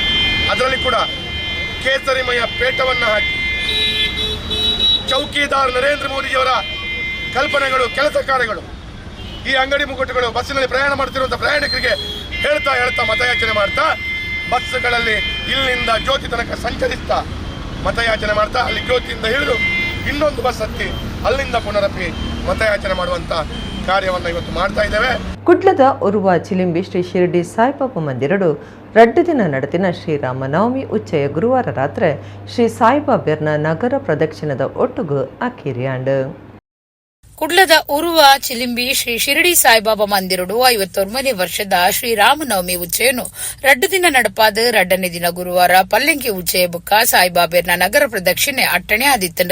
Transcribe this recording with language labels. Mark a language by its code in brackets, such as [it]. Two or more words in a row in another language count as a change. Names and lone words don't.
[kn] ಅದರಲ್ಲಿ ಕೂಡ ಕೇಸರಿಮಯ ಪೇಟವನ್ನು ಹಾಕಿ ಚೌಕಿದಾರ್ ನರೇಂದ್ರ ಮೋದಿಯವರ ಕಲ್ಪನೆಗಳು, ಕೆಲಸ ಕಾರ್ಯಗಳು, ಈ ಅಂಗಡಿ ಮುಗ್ಗಟ್ಟುಗಳು, ಬಸ್ಸಿನಲ್ಲಿ ಪ್ರಯಾಣ ಮಾಡ್ತಿರುವಂಥ ಪ್ರಯಾಣಿಕರಿಗೆ ಹೇಳ್ತಾ ಮತಯಾಚನೆ ಮಾಡ್ತಾ, ಬಸ್ಗಳಲ್ಲಿ ಇಲ್ಲಿಂದ ಜ್ಯೋತಿ ತನಕ ಸಂಚರಿಸ್ತಾ ಮತಯಾಚನೆ ಮಾಡ್ತಾ, ಅಲ್ಲಿ ಜ್ಯೋತಿಯಿಂದ ಹಿಡಿದು ಇನ್ನೊಂದು ಬಸ್ ಹತ್ತಿ ಅಲ್ಲಿಂದ ಪುನರಪಿ ಮತಯಾಚನೆ ಮಾಡುವಂಥ ಕಾರ್ಯವನ್ನು ಇವತ್ತು ಮಾಡ್ತಾ ಇದ್ದೇವೆ. [tcy] ಕುಡ್ಲದ ಉರುವ ಚಿಲಿಂಬಿ ಶ್ರೀ ಶಿರಡಿ ಸಾಯಿಬಾಬಾ ಮಂದಿರಡು 2 ದಿನ ನಡೆದಿನ ಶ್ರೀರಾಮನವಮಿ ಉಚ್ಚಯ ಗುರುವಾರ ರಾತ್ರಿ ಶ್ರೀ ಸಾಯಿಬಾಬರ್ನ ನಗರ ಪ್ರದಕ್ಷಿಣದ ಒಟ್ಟುಗು ಅಕ್ಕೇರಿಯಾಂಡ್. ಕುಡ್ಲದ ಉರುವ ಚಿಲಿಂಬಿ ಶ್ರೀ ಶಿರಡಿ ಸಾಯಿಬಾಬಾ ಮಂದಿರಡು 59ನೇ ವರ್ಷದ ಶ್ರೀರಾಮನವಮಿ ಉಚ್ಚೆಯನ್ನು 2 ದಿನ ನಡಪಾದ 2ನೇ ದಿನ ಗುರುವಾರ ಪಲ್ಲಂಕಿ ಉಚ್ಚೆಯ ಬುಕ್ಕ ಸಾಯಿಬಾಬೆರ್ನ ನಗರ ಪ್ರದಕ್ಷಿಣೆ ಅಟ್ಟಣೆ ಆದಿತ್ತಂಡ.